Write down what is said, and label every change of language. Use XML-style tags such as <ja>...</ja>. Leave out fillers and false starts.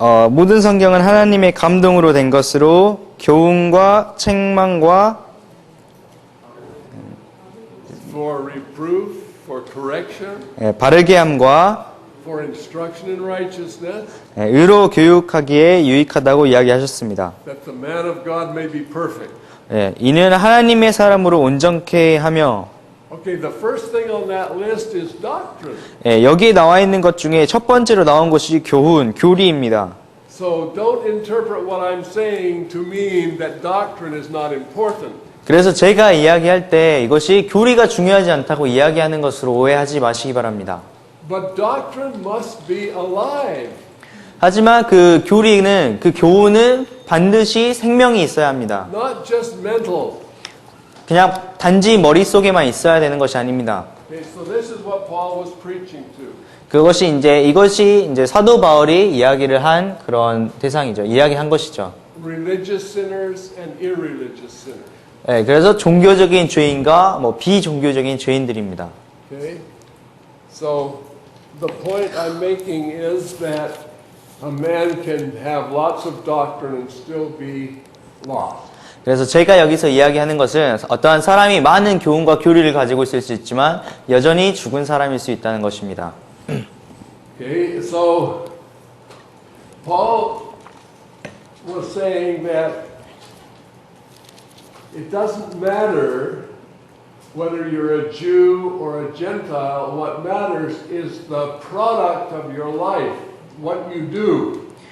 <ko>모든 성경은 하나님의 감동으로 된 것으로 교훈과 책망과</ko> <en>For reproof, for correction,</en> <ko>바르게 함과</ko> <en>for instruction in righteousness,</en> <ko>의로 교육하기에 유익하다고 이야기하셨습니다.</ko> <en>that the man of God may be perfect.</en> <ko>이는 하나님의 사람으로 온전케 하며</ko> <en>Okay, the first thing on that list is doctrine.</en> <ko>여기에 나와 있는 것 중에 첫 번째로 나온 것이 교훈, 교리입니다.</ko> <en>So don't interpret what I'm saying to mean that doctrine is not important.</en> <ko>그래서 제가 이야기할 때 이것이 교리가 중요하지 않다고 이야기하는 것으로 오해하지 마시기 바랍니다.</ko> <en>But doctrine must be alive.</en> <ko>하지만 그 교리는, 그 교훈은 반드시 생명이 있어야 합니다.</ko> <en>Not just mental.</en> <ko>그냥 단지 머릿속에만 있어야 되는 것이 아닙니다.</ko> <en>Okay, so this is what Paul was preaching to.</en> <ko>이것이 이제 사도 바울이 이야기를 한 그런 대상이죠. 이야기한 것이죠.</ko> <en>Religious sinners and irreligious sinners.</en> <ko>네, 그래서 종교적인 죄인과 비종교적인 죄인들입니다.</ko> <en>Okay? So the point I'm making is that a man can have lots of doctrine and still be lost.</en> <ko>그래서 제가 여기서 이야기하는 것은 어떠한 사람이 많은 교훈과 교리를 가지고 있을 수 있지만 여전히 죽은 사람일 수 있다는 것입니다.</ko> <en>Okay, so Paul was saying that it doesn't matter whether you're a Jew or a Gentile. What matters is the product of your life, what you do.</en>